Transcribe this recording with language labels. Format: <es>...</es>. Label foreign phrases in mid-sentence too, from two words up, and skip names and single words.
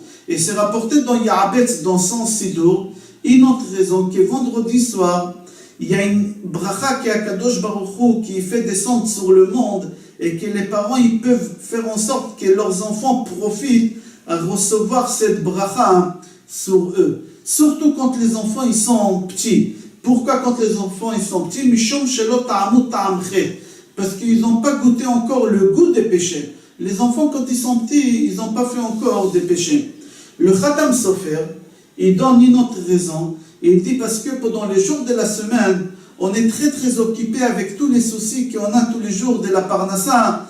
<fr>Et c'est rapporté dans Ya'abetz, dans son Sidour, une autre raison, que vendredi soir, il y a une bracha qui est à</fr> <he>קדוש ברוך הוא,</he> <fr>qui fait descendre sur le monde, et que les parents, ils peuvent faire en sorte que leurs enfants profitent à recevoir cette bracha sur eux. Surtout quand les enfants, ils sont petits. Pourquoi quand les enfants, ils sont petits?</fr> <he>משום שלא טעמו טעם חטא.</he> <fr>Parce qu'ils n'ont pas goûté encore le goût des péchés. Les enfants, quand ils sont petits, ils n'ont pas fait encore des péchés. Le Khatam Sofer, il donne une autre raison. Il dit parce que pendant les jours de la semaine, on est très très occupé avec tous les soucis qu'on a tous les jours de la Parnassa.</fr>